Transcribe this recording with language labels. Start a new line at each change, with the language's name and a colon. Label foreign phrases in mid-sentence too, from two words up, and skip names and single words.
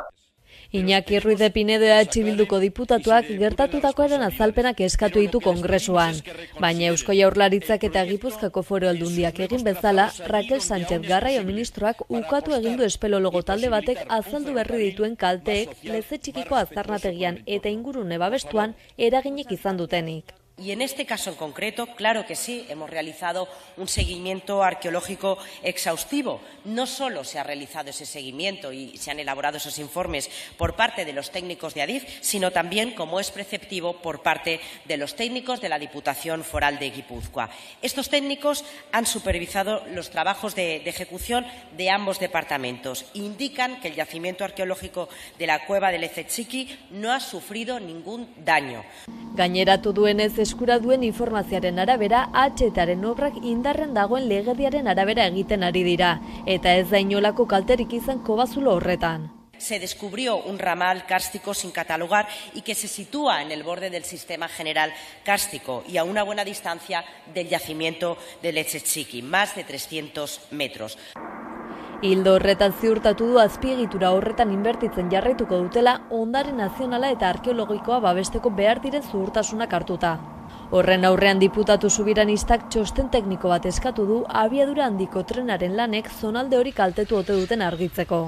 Basque: Iñaki Ruiz de Pinedo EH Bilduko diputatuak gertatutakoaren azalpenak eskatu ditu Kongresuan, baina Eusko Jaurlaritzak eta Gipuzkoako Foru Aldundiak egin bezala, Raquel Sánchez Garraio ministroak ukatu egin du espelologo talde batek azaldu berri dituen kalteek Leze Txikiko aztarnategian eta ingurune babestuan eraginik izan dutenik.
Spanish: Y en este caso en concreto, claro que sí, hemos realizado un seguimiento arqueológico exhaustivo. No solo se ha realizado ese seguimiento y se han elaborado esos informes por parte de los técnicos de ADIF, sino también, como es preceptivo, por parte de los técnicos de la Diputación Foral de Guipúzcoa. Estos técnicos han supervisado los trabajos de ejecución de ambos departamentos. Indican que el yacimiento arqueológico de la cueva de Leze Txiki no ha sufrido ningún daño.
Basque: Gaineratu duenez eskura duen informazioaren arabera, AHTaren obrak indarren dagoen legediaren arabera egiten ari dira, eta ez da inolako kalterik izan Kobazulo horretan.
Spanish: Se descubrió un ramal kárstico sin catalogar y que se sitúa en el borde del sistema general kárstico y a una buena distancia del yacimiento de Leze Txiki, más de 300 metros.
Basque: Hildo horretan ziurtatu du azpiegitura horretan inbertitzen jarraituko dutela ondare nazionala eta arkeologikoa babesteko behar diren zuhurtasunak hartuta. Horren aurrean diputatu subiranistak txosten tekniko bat eskatu du abiadura handiko trenaren lanek zonalde hori kaltetu ote duten argitzeko.